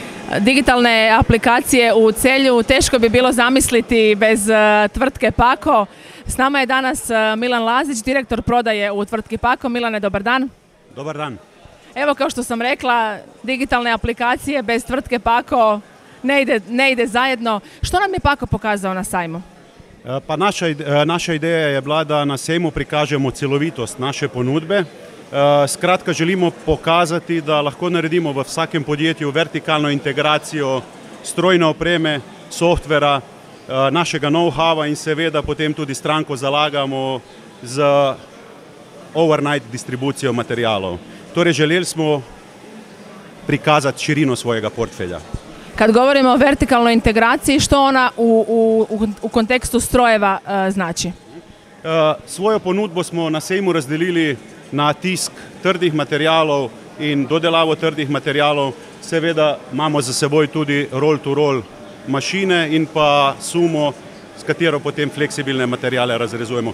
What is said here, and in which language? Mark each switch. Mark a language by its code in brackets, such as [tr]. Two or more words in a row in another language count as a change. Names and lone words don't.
[hr] digitalne aplikacije u Celju teško bi bilo zamisliti bez tvrtke Pako. S nama je danas Milan Lazić, direktor prodaje u tvrtki Pako. Milane, dobar dan. Dobar dan. Evo, kao što sam rekla, digitalne aplikacije bez tvrtke Pako ne ide zajedno. Što nam je Pako pokazao na sajmu? [sl] Pa naša ideja je bila, da na sejmu prikažemo celovitost naše ponudbe. Skratka, želimo pokazati, da lahko naredimo v vsakem podjetju vertikalno integracijo strojne opreme, softvera, našega know-howa in seveda potem tudi stranko zalagamo z overnight distribucijo materijalov. Torej, želeli smo prikazati širino svojega portfelja. [hr] Kad govorimo o vertikalnoj integraciji, što ona u kontekstu strojeva znači? [sl] Svojo ponudbo smo na sejmu razdelili na tisk trdih materijalov in dodelavo trdih materijalov. Seveda imamo za seboj tudi roll-to-roll mašine in pa sumo, s katero potem fleksibilne materijale razrezujemo.